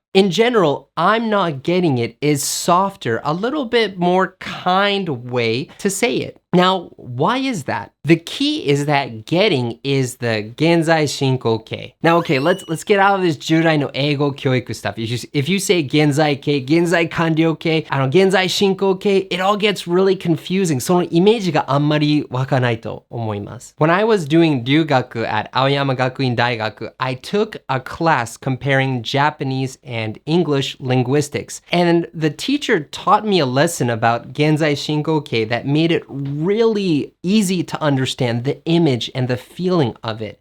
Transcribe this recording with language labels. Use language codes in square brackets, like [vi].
[en] In general, I'm not getting it is softer, a little bit more kind way to say it. Now, why is that? The key is that getting is the 現在進行形. Now, okay, let's get out of this 従来の英語教育 stuff. If you say 現在形、現在完了形、現在進行形, it all gets really confusing. [ja] そのイメージがあんまりわかないと思います。 [en] When I was doing 留学 at 青山学院大学, I took a class comparing Japanese and English linguistics. And the teacher taught me a lesson about 現在進行形 that made it really easy to understand the image and the feeling of it.